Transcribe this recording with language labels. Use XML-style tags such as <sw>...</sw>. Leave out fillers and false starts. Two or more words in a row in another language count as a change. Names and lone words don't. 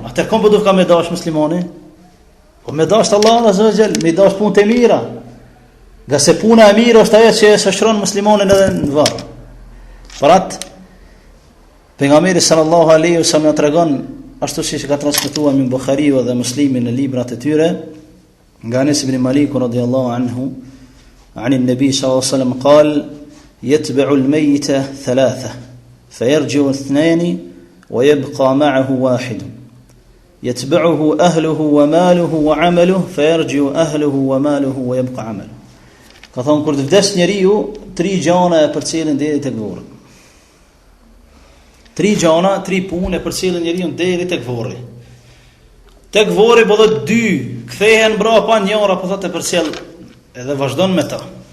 <sq>Atër kom po du ka me dash muslimani? Po me dash të Allah</sq> <ar>عز وجل,</ar> <sq>me dash punë të mira. Nga se puna e mirë është ajo që e shoqëron muslimanin edhe në varr. Për atë, pejgamberi</sq> <ar>صلى الله عليه وسلم</ar> <sq>na tregon, ashtu siç ka transmetuar min Buhariu dhe Muslimi në librat e tyre, nga Anas ibn Malik</sq> <ar>رضي الله عنه, عن النبي صلى الله عليه وسلم قال: يتبع الميت ثلاثة فيرجع اثنان ويبقى معه واحد يتبعه أهله وماله وعمله فيرجع أهله وماله ويبقى عمله.</ar> <sq>Ka thonë kur të vdes njeriu, 3 gjana e përcjellin deri tek varri. 3 gjana, 3 punë e përcjellin njeriu deri tek varri. Tek varri po thotë 2 kthehen mbrapa, njëra po thotë e përcjell edhe vazhdon me ta.</sq>